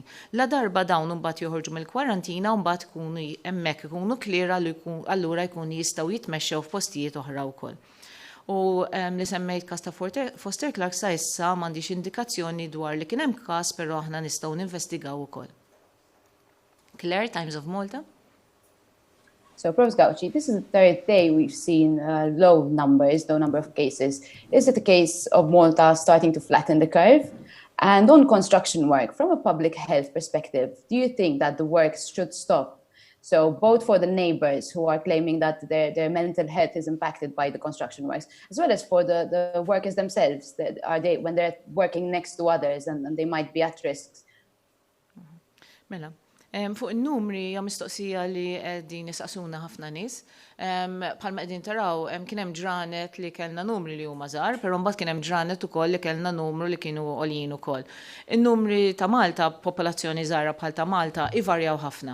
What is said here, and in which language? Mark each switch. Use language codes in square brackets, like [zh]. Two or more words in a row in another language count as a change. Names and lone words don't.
[mt] La darba dawn imbagħad joħorġu mill-kwarantina u mbagħad ikunu hemmhekk ikunu kliera li allura jkunu jistgħu jitmexxew f'postijiet oħra wkoll. U li semmejt każ ta' Foster Clark sa issa m'għandix indikazzjoni dwar li kien hemm każ però aħna nistgħu ninvestigaw ukoll. Claire, Times of Malta. [en] So, Prof. Gauci, this is the third day we've seen low number of cases. Is it a case of Malta starting to flatten the curve? And on construction work, from a public health perspective, do you think that the work should stop? So both for the neighbors who are claiming that their mental health is impacted by the construction works, as well as for the workers themselves, when they're working next to others and they might be at risk. [mt] Mela, fuq in-numri hija mistoqsija li qegħdin nisaqsuna ħafna nies. Bħalma qegħdin taraw kien hemm ġranet li kellna numri li huma żgħar, però mbagħad kien hemm ġranet ukoll li kellna numru li kienu għoljin ukoll. In-numri ta' Malta, popolazzjoni żgħira bħal ta' Malta, ivarjaw ħafna.